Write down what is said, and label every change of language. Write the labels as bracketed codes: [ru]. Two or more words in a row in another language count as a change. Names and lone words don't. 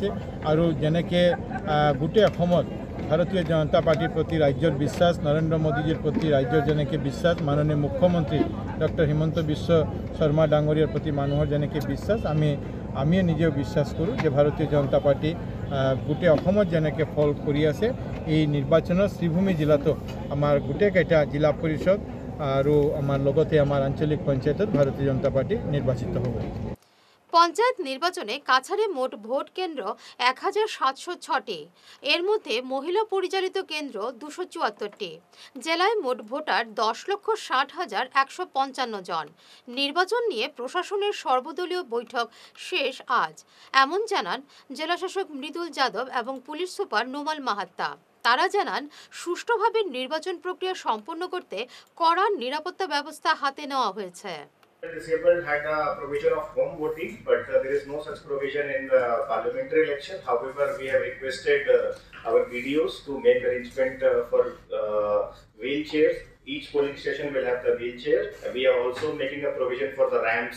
[as] আৰু যেনেকৈ গোটেই অসমত ভাৰতীয় জনতা পাৰ্টিৰ প্ৰতি ৰাজ্যৰ বিশ্বাস, নৰেন্দ্ৰ মোদীজীৰ প্ৰতি ৰাজ্যৰ যেনেকৈ বিশ্বাস, মাননীয় মুখ্যমন্ত্ৰী ডক্টৰ হিমন্ত বিশ্ব শৰ্মা ডাঙৰীয়াৰ প্ৰতি মানুহৰ যেনেকৈ বিশ্বাস, আমি নিজেও বিশ্বাস কৰোঁ যে ভাৰতীয় জনতা পাৰ্টি গোটেই অসমত যেনেকৈ ফল কৰি আছে, এই নিৰ্বাচনত শ্রীভূমি জেলাতো আমাৰ গোটেইকেইটা জিলা পৰিষদ আৰু আমাৰ লগতে আমাৰ আঞ্চলিক পঞ্চায়েতত ভারতীয় জনতা পার্টি নির্বাচিত হবে। [bn] পঞ্চায়েত নির্বাচনে কাছাড়ে মোট ভোট কেন্দ্র 1706টি, এর মধ্যে মহিলা পরিচালিত কেন্দ্র 274টি। জেলায় মোট ভোটার 10,60,155 জন। নির্বাচন নিয়ে প্রশাসনের সর্বদলীয় বৈঠক শেষ আজ, এমন জানান জেলাশাসক মৃদুল যাদব এবং পুলিশ সুপার নোমাল মাহাত্তা। তারা জানান সুষ্ঠুভাবে নির্বাচন প্রক্রিয়া সম্পন্ন করতে কড়া নিরাপত্তা ব্যবস্থা হাতে নেওয়া হয়েছে। [en] Disabled had a provision of home voting, but there is no such provision in the parliamentary election. However, we have requested our BDOs to make arrangement for wheelchairs. Each polling station will have the wheelchair. We are also making a provision for the ramps.